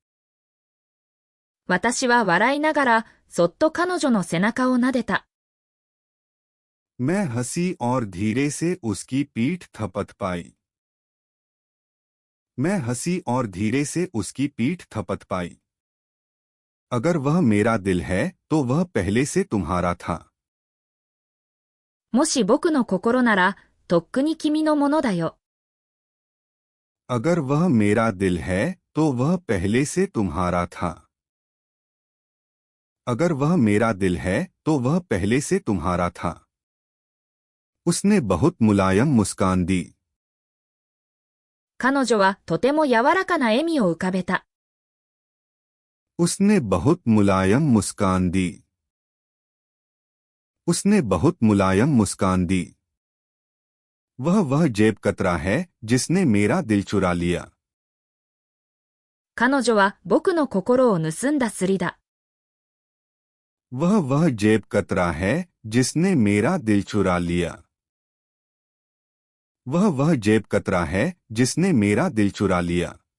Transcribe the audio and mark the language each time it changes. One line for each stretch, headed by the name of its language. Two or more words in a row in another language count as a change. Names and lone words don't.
Japanese: 私は笑いながら、そっと彼女の背中を撫でた。
Hindi: मैं हंसी और धीरे से उसकी पीठ थपथ पाई। मैं हंसी और धीरे से उसकी पीठ थपथ पाई। अगर वह मेरा दिल है तो वह पहले से तुम्हारा था।
Japanese: もし僕の心なら、とっくに君のものだよ。
Hindi: अगर वह मेरा दिल है तो वह पहले से तुम्हारा था। अगर वह मेरा दिल है तो वह पहले से तुम्हारा था। उसने बहुत मुलायम मुस्कान दी।
Japanese: 彼女はとても柔らかな笑みを浮かべた。
Hindi: उसने बहुत मुलायम मुस्कान दी। उसने बहुत मुलायम मुस्कान दी। वह जेब कतरा है जिसने मेरा दिल चुरा लिया।
Japanese: 彼女は僕の心を盗んだスリだ。
Hindi: वह जेब कतरा है जिसने मेरा दिल चुरा लिया। वह जेब कतरा है जिसने मेरा दिल चुरा लिया।